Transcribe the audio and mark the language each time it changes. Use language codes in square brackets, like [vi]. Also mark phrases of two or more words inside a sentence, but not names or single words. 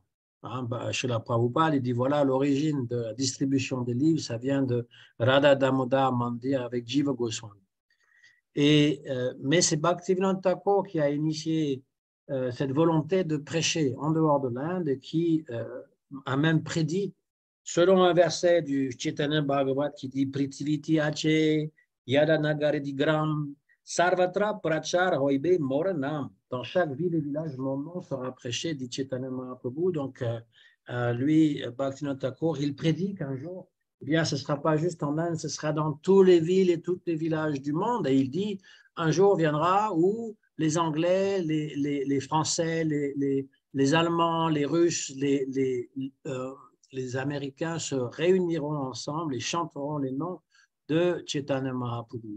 [fr] Srila Prabhupada, il dit voilà, l'origine de la distribution des livres, ça vient de Radha Damodar Mandir avec Jiva Goswami. Mais c'est Bhaktivinoda Thakur qui a initié cette volonté de prêcher en dehors de l'Inde et qui a même prédit, selon un verset du Chaitanya Bhagavat qui dit [bn] পৃথিবীতে আছে যত নগরাদি গ্রাম সর্বত্র প্রচার হইবে মোর নাম. [fr] Dans chaque ville et village, mon nom sera prêché, dit Chaitanya Mahaprabhu. Donc, lui, Bhaktivinoda Thakur, il prédit qu'un jour, eh bien, ce ne sera pas juste en Inde, ce sera dans tous les villes et tous les villages du monde. Et il dit, un jour viendra où les Anglais, les Français, les Allemands, les Russes, les Américains se réuniront ensemble et chanteront les noms de Chaitanya Mahaprabhu.